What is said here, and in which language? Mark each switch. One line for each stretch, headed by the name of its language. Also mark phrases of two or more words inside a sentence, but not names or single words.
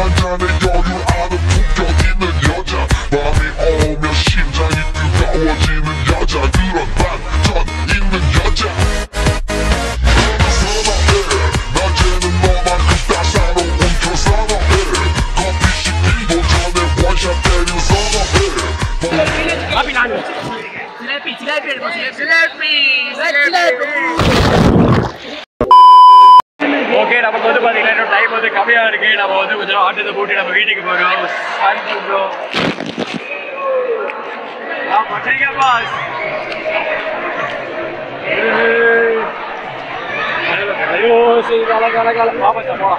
Korean: 잔에 여유 아는 품격 있는 여자 밤이 오면 심장이 뜨거워지는 여자 그런 반전 있는 여자 너는 선호해 낮에는 너만큼 따사로운 그 선호해 커피 식기도 전에 원샷 때린 선호해
Tamil: ஓகே நமக்கு வந்து பாத்தீங்கன்னா இன்னும் டைம் வந்து கம்மியா இருக்கு. நம்ம வந்து கொஞ்சம் ஆட்டத்தை போட்டு நம்ம வீட்டுக்கு போறோம். பாஸ் ஐயோ சரி கால பாப்பா போலாம்.